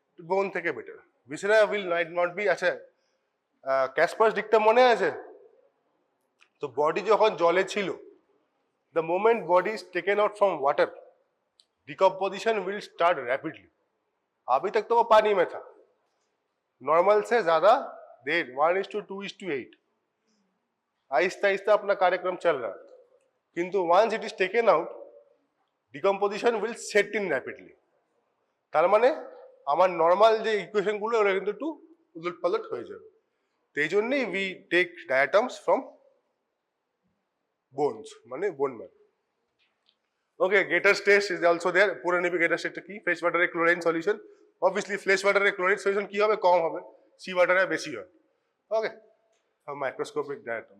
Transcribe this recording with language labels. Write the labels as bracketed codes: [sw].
[bn] বোন থেকে better viscera [en] will not be। [bn] আচ্ছা, ক্যাসপাস ডিকটা মনে আছে তো? বডি যখন জলে ছিল, [en] the moment body is taken out from water, decomposition will start rapidly. [hi] अभी तक तो वो पानी में था, नॉर्मल से ज्यादा देर 1:2:8 आहिस्ता आहिस्ता अपना कार्यक्रम चल रहा है, किंतु [en] once it is taken out, decomposition will set in rapidly. [bn] তার মানে আমার নর্মাল যে ইকুয়েশন গুলো ওরা কিন্তু একটু উলটপালট হয়ে যাবে। তো এই জন্যই [en] we take diatoms from bones, [bn] মানে bone marrow. Okay, [en] Getter test is also there. [bn] পুরো নিবি গেটার টেস্টটা কি? Fresh ওয়াটারে ক্লোরাইন solution, obviously fresh ওয়াটারে ক্লোরাইন solution কি হবে? কম হবে, সি ওয়াটারে বেশি হয়। ওকে, মাইক্রোস্কোপিক ডায়াটমস।